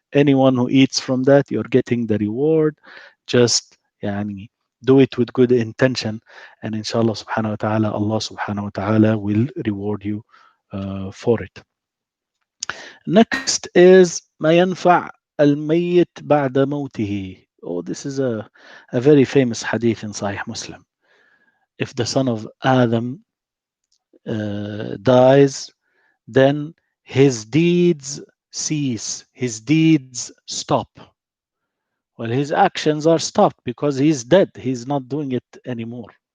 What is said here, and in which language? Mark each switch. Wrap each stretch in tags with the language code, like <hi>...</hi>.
<en>Anyone who eats from that, you're getting the reward. Just do it with good intention, and inshallah subhanahu wa ta'ala, Allah subhanahu wa ta'ala will reward you for it. Next is</en> <ar>ما ينفع الميت بعد موته.</ar> <en>Oh, this is a very famous hadith in Sahih Muslim. If the son of Adam dies, then his deeds cease, his deeds stop. Well, his actions are stopped because he's dead. He's not doing it anymore.</en>